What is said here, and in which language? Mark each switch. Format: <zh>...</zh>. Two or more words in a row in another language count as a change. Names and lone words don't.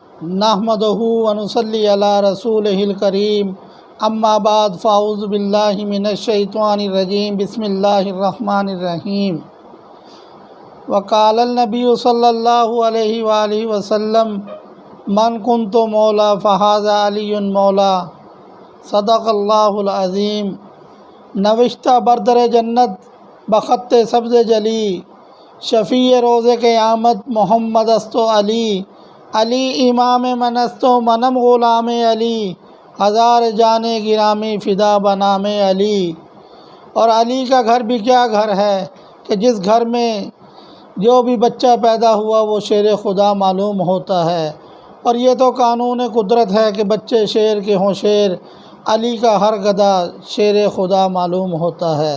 <ar>نحمدہ ونصلی علی رسولہ الکریم اما بعد فاعوذ باللہ من الشیطان الرجیم بسم اللہ الرحمن الرحیم وقال النبی صلی اللہ علیہ وآلہ وسلم من کنت مولا فہذا علی مولا صدق اللہ العظیم</ar> <fa>نوشتہ بردر جنت بخط سبز جلی شفیع روز قیامت محمد است و علی علی امام من است و منم غلام علی ہزار جان گرامی فدا بنام علی۔</fa> <ur>اور علی کا گھر بھی کیا گھر ہے کہ جس گھر میں جو بھی بچہ پیدا ہوا وہ شیر خدا معلوم ہوتا ہے، اور یہ تو قانون قدرت ہے کہ بچے شیر کے ہوں شیر، علی کا ہر گدا شیر خدا معلوم ہوتا ہے۔</ur>